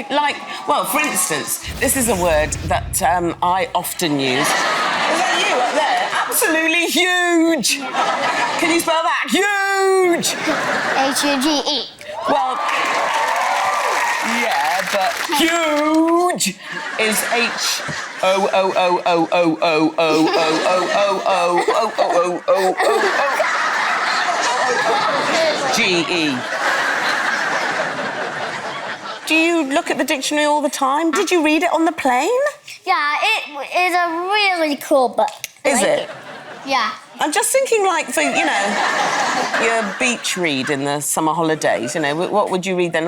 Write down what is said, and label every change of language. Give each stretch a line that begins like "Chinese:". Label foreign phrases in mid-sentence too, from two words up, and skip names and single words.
English: Like, well, for instance, this is a word that I often use. Is that you up there? Absolutely huge. Can you spell that? Huge. H-U-G-E. Well, yeah, but huge is H-O-O-O-O-O-O-O-O-O-O-O-O-G-E. Do you look at the dictionary all the time? Did you read it on the plane? Yeah, it is a really cool book. Is it? Yeah. I'm just thinking, like, for, you know, your beach read in the summer holidays, you know, what would you read then?